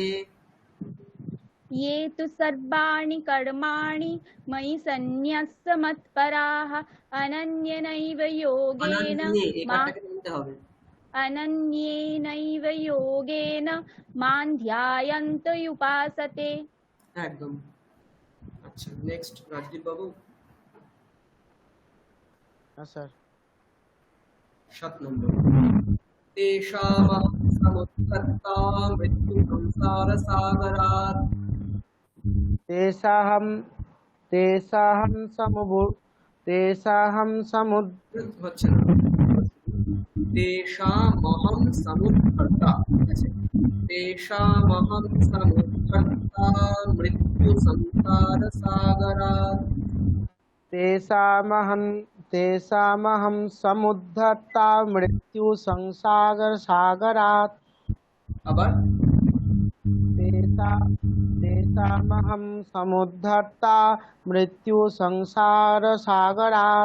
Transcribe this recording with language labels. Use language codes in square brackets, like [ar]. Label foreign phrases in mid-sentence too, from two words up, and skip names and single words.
[sa] ये तु सर्वाणि कर्माणि मयि सन्न्यस्य मत्पराः अनन्येनैव योगेन अनन्येनैव योगेन मां ध्यायन्त उपासते। [bn] একদম। আচ্ছা নেক্সট রাজদীপ বাবু। হ্যাঁ স্যার। 7 নম্বর। [sa] तेषामहं समुत्थता मृत्यु संसार सागरात्। तेषाहं [bn] হচ্ছে না। [sa] তেষামহং সমুদ্ধর্তা, [bn] ঠিক আছে? [sa] তেষামহং সমুদ্ধর্তা মৃত্যু সংসার সাগরাৎ। तेषामहं समुद्धर्ता मृत्यु संसागर सागरात्। [bn] আবার [sa] तेषामहं समुद्धर्ता मृत्यु संसार सागरात्।